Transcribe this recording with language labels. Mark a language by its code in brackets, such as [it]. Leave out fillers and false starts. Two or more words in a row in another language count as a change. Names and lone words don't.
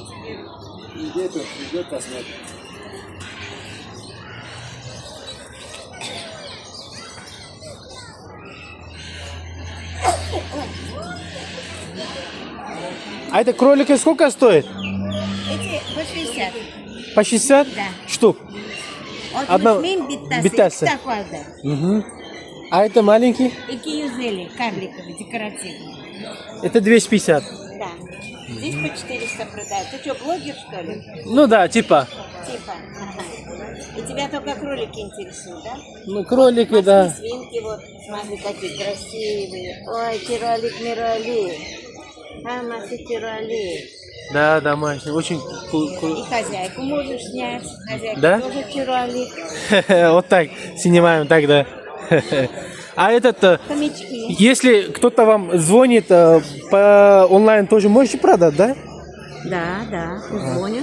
[ru] А это кролики сколько стоит? Эти по 60. По 60? Да. Штук. Одна- [uz] bittasi. Ikkita qoldi. [ru] Угу. А это маленький? 250 карликовый, декоративный. Это 250. Да. Здесь по 400 продают. Ты что, блогер, что ли? Ну да, типа. Типа. Ага. И тебя только кролики интересуют, да? Ну, кролики, Морские да. свинки, вот, смотри, какие красивые. Ой, тиролик, мирали. [uz] Hammasi chiroyli. [ru] Да, домашний. Очень И хозяйку можешь снять. Хозяйка Да? тоже chiroyli. Вот так снимаем тогда. А этот, Хомячки. если кто-то вам звонит по онлайн, тоже можете продать, да? Да, звонят.